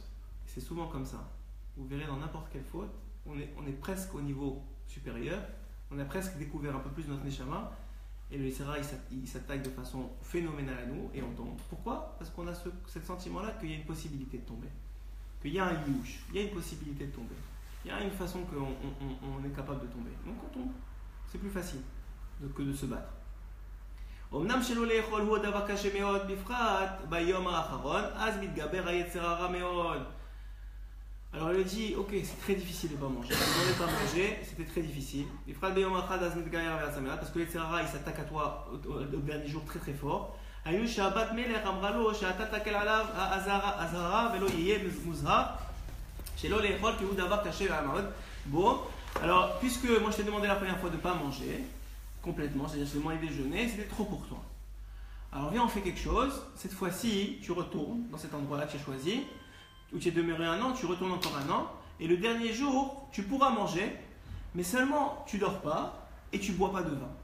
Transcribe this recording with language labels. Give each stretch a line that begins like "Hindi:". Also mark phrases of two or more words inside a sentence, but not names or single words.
French: Et c'est souvent comme ça. Vous verrez dans n'importe quelle faute, on est presque au niveau supérieur, on a presque découvert un peu plus notre neshama, et le Yetzirah il s'attaque de façon phénoménale à nous et on tombe. Pourquoi? Parce qu'on a ce sentiment-là qu'il y a une possibilité de tomber. Qu'il y a un youch, il y a une possibilité de tomber. Il y a une façon qu'on est capable de tomber. Donc on tombe. C'est plus facile que de se battre.
Hebrew: אמנם שלא לאכול הוא הדבר קשה מאוד, בפרט ביום האחרון, אז מתגבר היצר הרע מאוד.
French: Alors il a dit, ok, c'est très difficile de ne pas manger. Si on ne pas manger, c'était très difficile.
Hebrew: בפרט ביום האחד, אז מתגבר היצר הרע,
French: parce que
Hebrew: היצר הרע,
French: il s'attaque à toi au dernier jour très très fort.
Hebrew: היינו שהבת מלך אמרה לו שאתה תקל עליו האזהרה ולא יהיה מוזהר שלא לאכול כי הוא דבר קשה מאוד.
French: Bon, alors puisque moi je t'ai demandé la première fois de ne pas manger complètement, c'est-à-dire seulement les déjeuner, c'était trop pour toi. Alors viens, on fait quelque chose. Cette fois-ci, tu retournes dans cet endroit-là que tu as choisi, où tu es demeuré un an, tu retournes encore un an. Et le dernier jour, tu pourras manger, mais seulement tu dors pas et tu bois pas de vin.